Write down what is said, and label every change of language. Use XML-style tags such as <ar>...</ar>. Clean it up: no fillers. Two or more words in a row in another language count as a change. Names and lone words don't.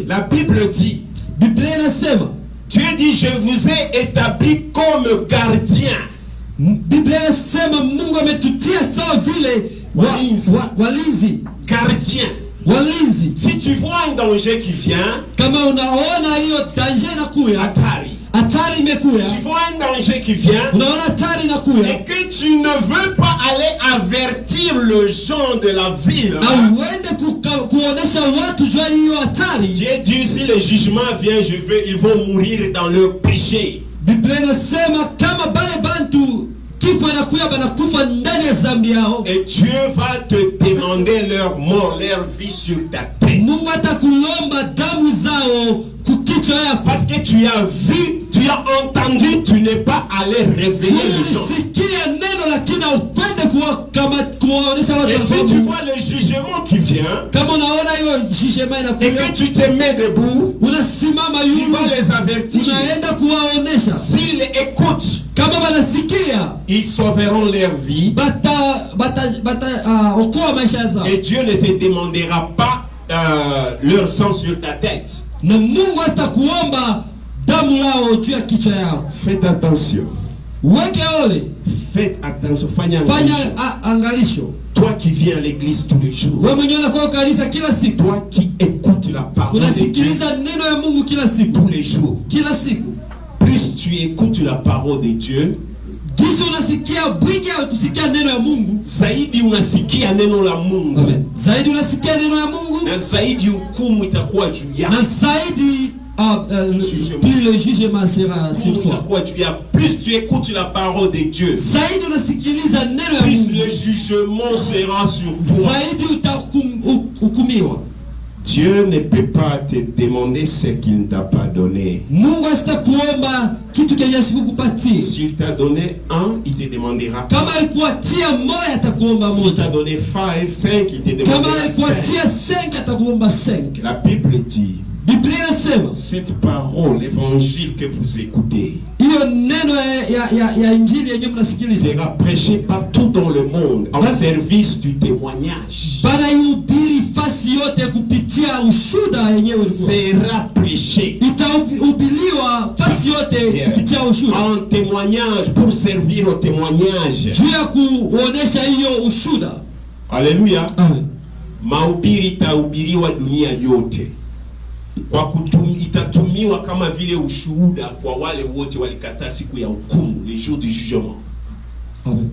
<fr>La Bible dit,</fr> <sw>Biblia inasema,</sw> <fr>Dieu dit, je vous ai établi comme gardien.</fr> <sw>Biblia inasema Mungu ametutia sawa vile walinzi.</sw> <fr>Gardien.</fr> <sw>Walinzi.</sw> <fr>Si tu vois un danger qui vient,</fr> <sw>Kama unaona hiyo danger inakuya, hatari. hatari imekuya,</sw> <fr>Tu vois un danger qui vient,</fr> <sw>unaona hatari inakuya,</sw> <fr>et que tu ne veux pas aller avertir le gens de la ville.</fr> <sw>au uende kuonesha watu jua hiyo hatari.</sw> <fr>Dieu dit, si le jugement vient, ils vont mourir dans leur péché.</fr> <sw>Biblia inasema kama bale bantu kifo inakuya banakufa ndani ya zambi yao.</sw> <fr>Et Dieu va te demander leur mort, leur vie sur ta tête.</fr> <sw>Mungu atakulomba damu zao kukichwa yako.</sw> <fr>Parce que tu as vu, tu as entendu, tu n'es pas allé réveiller les gens.</fr> <sw>Ulisikia neno lakini ukwende kuwaonesha watu.</sw> <fr>Et si tu vois le jugement qui vient,</fr> <sw>kama unaona hiyo jugement</sw> <fr>et</fr> <sw>inakuja,</sw> <fr>que tu te mets debout,</fr> <sw>unasimama</sw> <fr>tu</fr> <sw>yulu,</sw> <fr>vas les avertir.</fr> <sw>unaenda kuwaonesha.</sw> <fr>S'ils écoutent,</fr> <sw>Kama banasikia,</sw> <fr>ils sauveront leur vie.</fr> <sw>okoa maisha zao.</sw> <fr>Et Dieu ne te demandera pas leur sang sur ta tête.</fr> <sw>Na Mungu asitakuomba damu yao juu ya kichwa yao.</sw> <fr>Faites attention.</fr> <sw>Weke ole.</sw> <fr>Faites attention.</fr> <sw>Fanya angalisho.</sw> <fr>Toi qui viens à l'église tous les jours.</fr> <sw>Wewe mwenyewe unakuwa kanisa kila siku.</sw> <fr>Toi qui écoutes la parole de Dieu</fr> <sw>unasikiliza neno ya Mungu kila siku.</sw> <fr>tous les jours.</fr> <sw>Kila siku.</sw> <fr>Plus tu écoutes la parole de Dieu,</fr> <sw>jinsi unasikia bwingi au kusikia neno ya Mungu, zaidi unasikia neno la Mungu. Amen. Zaidi unasikia neno ya Mungu, na zaidi hukumu itakuwa juu yako. Na zaidi</sw> <fr>plus le jugement sera sur toi. Plus tu écoutes la parole de Dieu,</fr> <sw>zaidi unasikiliza neno ya</sw> <fr>plus</fr> <sw>Mungu,</sw> <fr>le jugement sera sur toi.</fr> <sw>Zaidi utahukumiwa.</sw> <fr>Dieu ne peut pas te demander ce qu'il ne t'a pas donné.</fr> <sw>Mungu asitakuomba kitu kenye sikukupatia.</sw> <fr>S'il t'a donné un, il te demandera.</fr> <sw>Kama alikuatia moja atakuomba moja.</sw> <fr>S'il t'a donné 5, il te demandera 5.</fr> <sw>Kama alikuatia 5 atakuomba 5.</sw> <fr>La Bible dit,</fr> <sw>Biblia inasema,</sw> <fr>cette parole, l'évangile que vous écoutez,</fr> <sw>hiyo neno ya injili yenyewe mnasikiliza,</sw> <fr>sera prêché partout dans le monde en service du témoignage.</fr> <sw>Banahubiri fasi yote kupitia ushuda yenyewe ilikuwa.</sw> <fr>Sera prêché.</fr> <sw>Itahubiriwa fasi yote kupitia ushuda.</sw> <fr>En témoignage, pour servir au témoignage.</fr> <sw>Juu ya kuonesha hiyo ushuda. Alléluia. Amen. Mahubiri itahubiriwa dunia yote. Kwa itatumiwa kama vile ushuhuda kwa wale wote walikataa siku ya hukumu,</sw> <fr>le jour du jugement. Amen.</fr>